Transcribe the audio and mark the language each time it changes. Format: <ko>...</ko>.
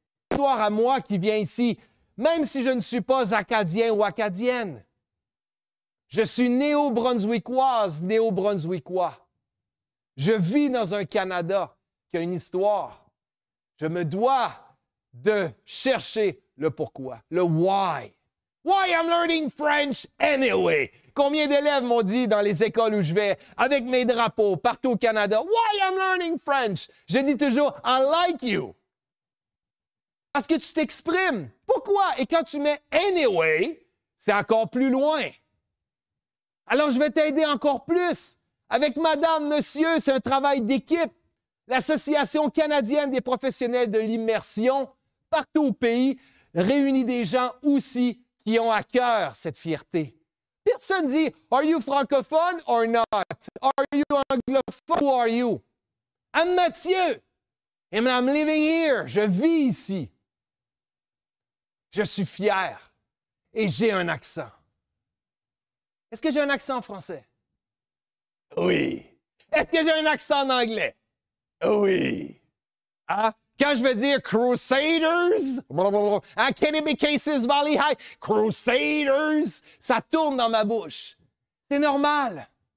<fr>L'histoire à moi qui vient ici, même si je ne suis pas acadien ou acadienne. Je suis néo-brunswickoise, néo-brunswickois. Je vis dans un Canada qui a une histoire. Je me dois de chercher le pourquoi, le why.</fr> <en>Why I'm learning French anyway?</en> <fr>Combien d'élèves m'ont dit dans les écoles où je vais, avec mes drapeaux, partout au Canada,</fr> <en>why I'm learning French?</en> <fr>Je dis toujours,</fr> <en>I like you.</en> <fr>Parce que tu t'exprimes. Pourquoi? Et quand tu mets anyway, c'est encore plus loin. Alors, je vais t'aider encore plus. Avec madame, monsieur, c'est un travail d'équipe. L'Association canadienne des professionnels de l'immersion, partout au pays, réunit des gens aussi qui ont à cœur cette fierté. Personne dit</fr> <en>« Are you francophone or not? Are you anglophone? Who are you? » I'm Mathieu and I'm living here.</en> <fr>Je vis ici. Je suis fier et j'ai un accent. Est-ce que j'ai un accent en français? Oui. Est-ce que j'ai un accent en anglais? Oui. Ah, quand je vais dire Crusaders, Kennebec Cases Valley High, Crusaders, ça tourne dans ma bouche. C'est normal.</fr>